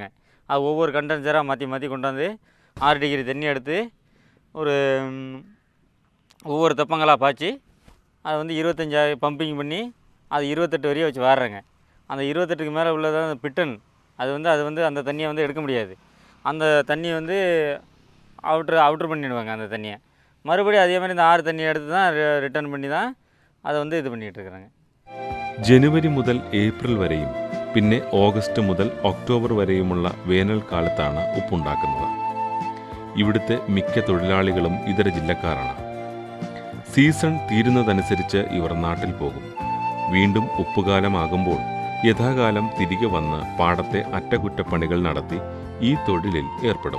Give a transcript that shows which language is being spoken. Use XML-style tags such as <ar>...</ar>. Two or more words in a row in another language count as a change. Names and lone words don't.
<ta>அது ஒவ்வொரு கண்டென்சராக மாற்றி கொண்டாந்து 6 டிகிரி தண்ணி எடுத்து ஒரு ஒவ்வொரு தெப்பங்களாக பாய்ச்சி அதை வந்து 25 பம்பிங் பண்ணி அது 28 வரையும் வச்சு வாடுறேங்க. அந்த 28க்கு மேலே உள்ளதான் அந்த பிட்டன். அது வந்து அந்த தண்ணியை வந்து எடுக்க முடியாது. அந்த தண்ணியை வந்து அவுட்ரு பண்ணிடுவாங்க. அந்த தண்ணியை மறுபடியும் அதே மாதிரி இந்த 6 தண்ணியை எடுத்து தான் ரிட்டர்ன் பண்ணி தான் அதை வந்து இது பண்ணிகிட்டு இருக்கிறாங்க.</ta> <ml>ജനുവരി മുതൽ ഏപ്രിൽ വരെയും പിന്നെ ഓഗസ്റ്റ് മുതൽ ഒക്ടോബർ വരെയുമുള്ള വേനൽക്കാലത്താണ് ഉപ്പുണ്ടാക്കുന്നത്. ഇവിടുത്തെ മിക്ക തൊഴിലാളികളും ഇതര ജില്ലക്കാരാണ്. സീസൺ തീരുന്നതനുസരിച്ച് ഇവർ നാട്ടിൽ പോകും. വീണ്ടും ഉപ്പുകാലമാകുമ്പോൾ യഥാകാലം തിരികെ വന്ന് പാടത്തെ അറ്റകുറ്റപ്പണികൾ നടത്തി ഈ തൊഴിലിൽ ഏർപ്പെടും.</ml>